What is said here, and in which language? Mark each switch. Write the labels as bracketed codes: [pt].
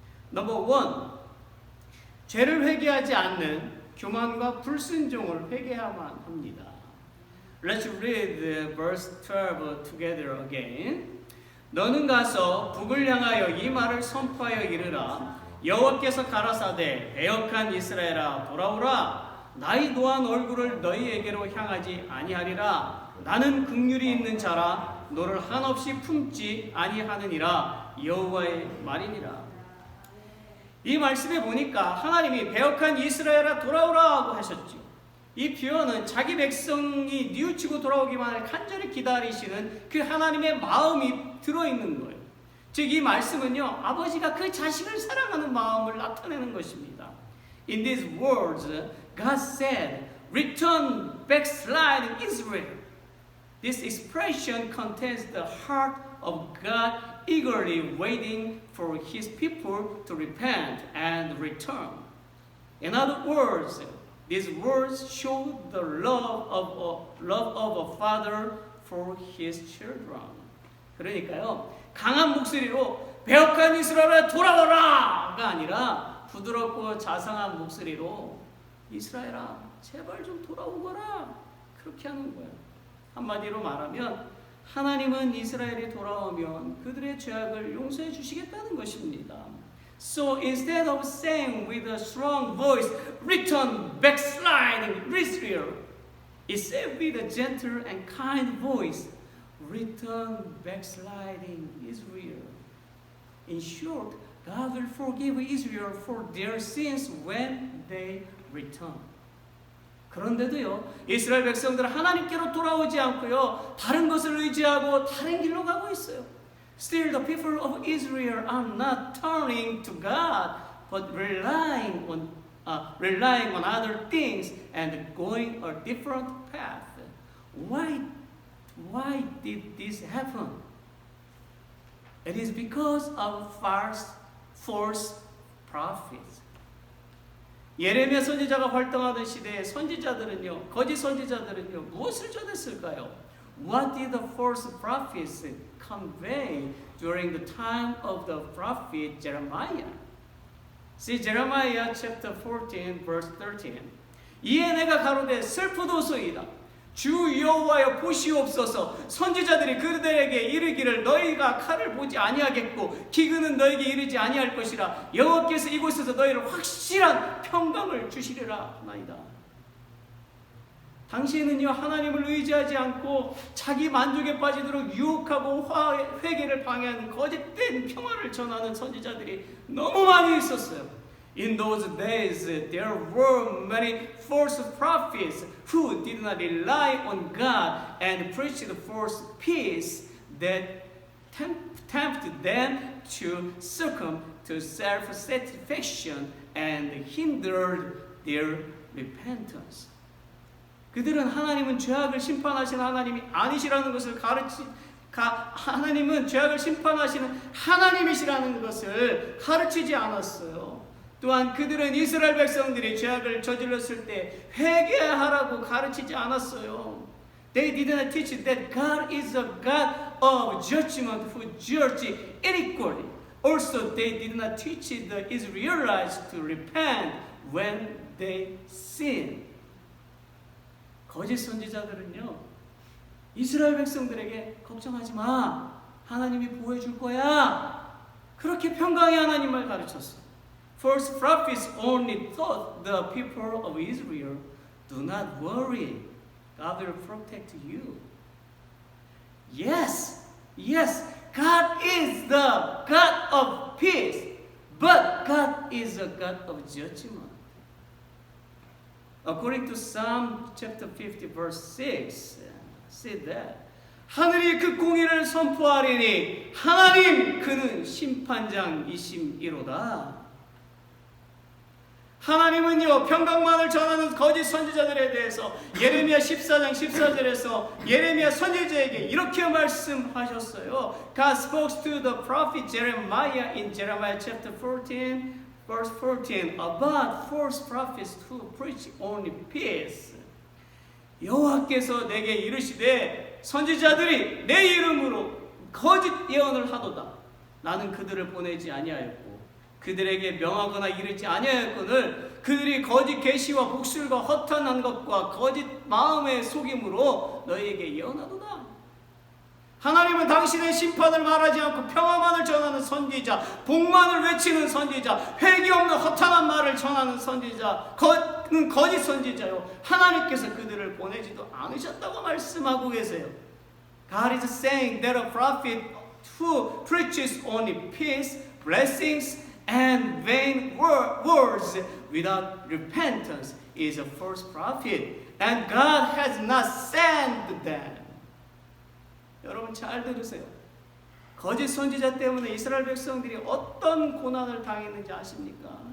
[en] Number one, [ko] 죄를 회개하지 않는 교만과 불순종을 회개해야만 합니다. [en] Let's read verse 12 together again. [ko] 너는 가서 북을 향하여 이 말을 선포하여 이르라. 여호와께서 가라사대 배역한 이스라엘아 돌아오라. 나의 노한 얼굴을 너희에게로 향하지 아니하리라. 나는 긍휼이 있는 자라. 너를 한없이 품지 아니하느니라. 여호와의 말이니라. 이 말씀에 보니까 하나님이 배역한 이스라엘아 돌아오라 하고 하셨죠. 이 표현은 자기 백성이 뉘우치고 돌아오기만을 간절히 기다리시는 그 하나님의 마음이 들어있는 거예요. 즉 이 말씀은요, 아버지가 그 자식을 사랑하는 마음을 나타내는 것입니다. [en] In these words, God said, "Return, backsliding Israel." This expression contains the heart of God eagerly waiting for His people to repent and return. In other words, these words show the love of a father for his children. [ko] 그러니까요, 강한 목소리로 배역한 이스라엘아 돌아오라가 아니라 부드럽고 자상한 목소리로 이스라엘아 제발 좀 돌아오거라 그렇게 하는 거예요. 한마디로 말하면 하나님은 이스라엘이 돌아오면 그들의 죄악을 용서해 주시겠다는 것입니다. [en] So instead of saying with a strong voice, "Return, backsliding Israel," it said with a gentle and kind voice, "Return, backsliding Israel." In short, God will forgive Israel for their sins when they return. [ko] 그런데도요, 이스라엘 백성들은 하나님께로 돌아오지 않고요, 다른 것을 의지하고 다른 길로 가고 있어요. [en] Still, the people of Israel are not turning to God, but relying on other things and going a different path. Why did this happen? It is because of false prophets. [ko] 예레미야 선지자가 활동하던 시대에 선지자들은요, 거짓 선지자들은요, 무엇을 전했을까요? [en] What did the false prophets convey during the time of the prophet Jeremiah? See Jeremiah chapter 14 verse 13. [ko] 이에 내가 가로되 슬프도소이다. 주 여호와여 보시옵소서. 선지자들이 그들에게 이르기를 너희가 칼을 보지 아니하겠고 기근은 너희에게 이르지 아니할 것이라. 여호와께서 이곳에서 너희를 확실한 평강을 주시리라 하나이다. 당시에는요, 하나님을 의지하지 않고 자기 만족에 빠지도록 유혹하고 회개를 방해하는 거짓된 평화를 전하는 선지자들이 너무 많이 있었어요. [en] In those days, there were many false prophets who did not rely on God and preached false peace that tempted them to succumb to self-satisfaction and hindered their repentance. [ko] 그들은 하나님은 죄악을 심판하시는 하나님이 아니시라는 것을 하나님은 죄악을 심판하시는 하나님이시라는 것을 가르치지 않았어요. 또한 그들은 이스라엘 백성들이 죄악을 저질렀을 때 회개하라고 가르치지 않았어요. [en] They did not teach that God is a God of judgment who judges inequality. Also, they did not teach the Israelites to repent when they sin. [ko] 거짓 선지자들은요, 이스라엘 백성들에게 걱정하지 마, 하나님이 보호해 줄 거야, 그렇게 평강의 하나님을 가르쳤어요. [en] False prophets only taught the people of Israel, do not worry, God will protect you. Yes, God is the God of peace, but God is a God of judgment. According to Psalm chapter 50 verse 6, said that [ko] 하늘이 그 공의를 선포하리니 하나님 그는 심판장이심이로다. 하나님은요, 평강만을 전하는 거짓 선지자들에 대해서 예레미야 14장 14절에서 예레미야 선지자에게 이렇게 말씀하셨어요. [en] God spoke to the prophet Jeremiah in Jeremiah chapter 14 verse 14 about false prophets who preach only peace. [ko] 여호와께서 내게 이르시되 선지자들이 내 이름으로 거짓 예언을 하도다. 나는 그들을 보내지 아니하였고 그들에게 명하거나 이르지 아니하였거늘 그들이 거짓 계시와 복술과 허탄한 것과 거짓 마음의 속임으로 너희에게 예언하도다. 하나님은 당신의 심판을 말하지 않고 평화만을 전하는 선지자, 복만을 외치는 선지자, 회개 없는 허탄한 말을 전하는 선지자, 거짓 선지자요, 하나님께서 그들을 보내지도 않으셨다고 말씀하고 계세요. [en] God is saying that a prophet who preaches only peace, blessings, and vain words without repentance is a false prophet, and God has not sent them. [ko] 여러분 잘 들으세요. 거짓 선지자 때문에 이스라엘 백성들이 어떤 고난을 당했는지 아십니까?